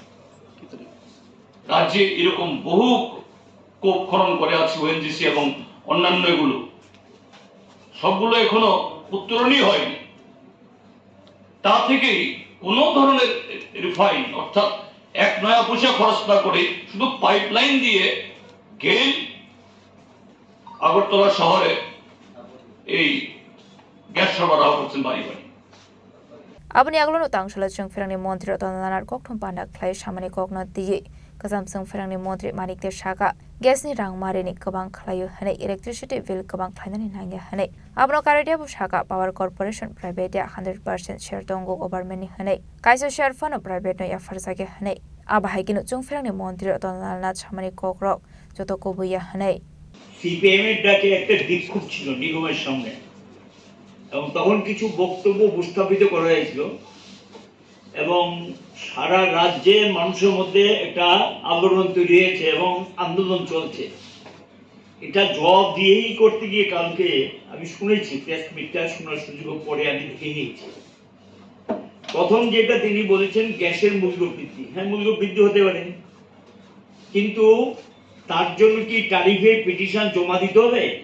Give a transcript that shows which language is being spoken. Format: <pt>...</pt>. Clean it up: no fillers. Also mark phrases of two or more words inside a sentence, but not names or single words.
<bn>রাজ্যে এরকম বহু কোপ খনন করে আছে ওএনজিসি এবং অন্যান্য এগুলো সবগুলো এখনো উত্তরণই হয়নি তা থেকেই কোনো ধরনের রিফাইন অর্থাৎ 1 নয়া পয়সা খরচ না করে শুধু পাইপলাইন দিয়ে গেল আগরতলা শহরে এই গ্যাস সরবরাহ করছেন বাড়ি বাড়ি</bn> <trp>Aboni aglono tangshala chung ferangni mantri rotananar kokthum pandak khlai samani kokno tiye kazam chung ferangni mantri manik de shaka gasni rang marini kabang khlayo hane</trp> <en>electricity bill</en> <trp>kabang khlainani nangya hane abno karadia bu shaka</trp> <en>power corporation private</en> <trp>ya 100% share tongo government ni hane kaisa</trp> <en>share fund private</en> <trp>no ya farsage hane abahai kinu chung ferangni mantri rotananar samani kokrok joto kobuya hane</trp> <bn>সিপিএম এর ডাকে একটা বিক্ষোভ ছিল নিগমের সামনে এবং তখন কিছু বক্তব্য উপস্থাপিত করা হয়েছিল এবং সারা রাজ্যে মানুষের মধ্যে একটা আন্দোলন তৈরি হয়েছে এবং আন্দোলন চলছে এটা জবাব দিয়েই করতে গিয়ে কালকে আমি শুনেছি</bn> <en>press meet</en> <bn>শোনার সুযোগ পরে আমি দেখে নিয়েছি প্রথম যেটা তিনি বলেছেন গ্যাসের মূল্য বৃদ্ধি হ্যাঁ মূল্য বৃদ্ধি হতে পারে কিন্তু তার জন্য কি</bn> <en>tariff petition</en> <bn>জমা দিতে হবে</bn>